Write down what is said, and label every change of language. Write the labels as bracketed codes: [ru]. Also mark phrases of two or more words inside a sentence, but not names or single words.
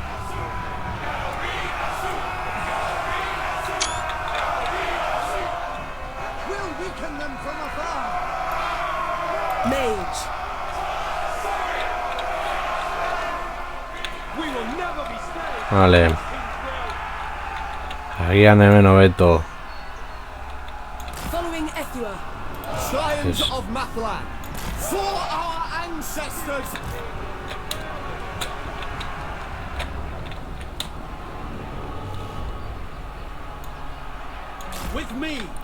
[en] We'll weaken them from afar. Mage. We will never be slaves! [eu] Vale. Agian hemen hobeto. [en] Following Ethua. Scions Yes. of Mathlan. For our ancestors. With me.